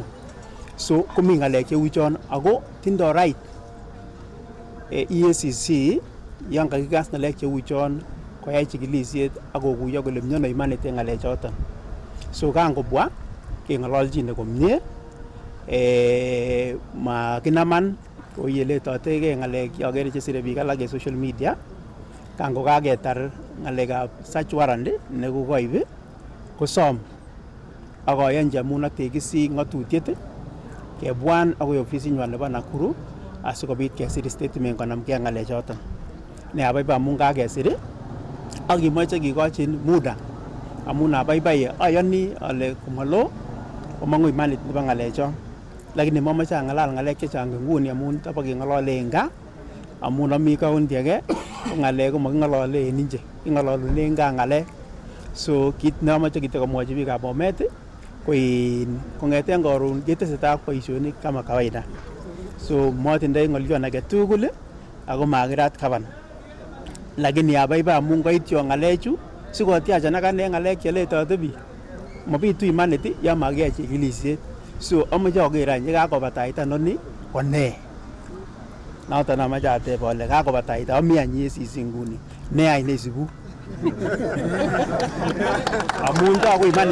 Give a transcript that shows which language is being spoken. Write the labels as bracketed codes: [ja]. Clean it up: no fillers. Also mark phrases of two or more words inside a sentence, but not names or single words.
[kln] So komi ng'alek cheu chon ako tindo right EACC yan kakikas ng'alek cheu chon koyai chikilisiet akokuyo kole miono imanit en ng'alek choton. So kangobwa keng'ololchine komie makinaman koyeletotegei ng'alek chokere chesire biik alak en [en] social media [kln] kango kaketar ng'alekab [en] search warrant [kln] nekokoib kosom akoyonji amun ak tekisi ng'atutiet kebwan akoi ofisinywan nebo Nakuru asikobit kesir statement konamgei ng'alek choton. Ne abaibai amun kakesir ak kimoche kikochin muda amun abaibai ayoni ale komalo komong'u imanit nebo ng'alek chon. Lakini mamache ang'alal ng'alek chechang nguni amun tabakeng'olole en gaa amun ami county age ko ng'alek ko making'olole en inje king'ololunen gaa ng'alek. So kit neamache kitakomwochi biikab Bomet ko kong'eten karon ketesetai ak boisionik [sw] kama kawaida. [kln] So matindoi ng'olyon age tugul ako makirat gavana. Lakini abaibai amun kaityo ng'alechu sikotiachan akane ng'alek cheletote biik mabitu imanit yan makiyai chikilisiet. So amache aker any yekakobataita noni ko ne noton amache ateb ale kakobataita ami any EACC nguni ne any neisibu amun tako imanit.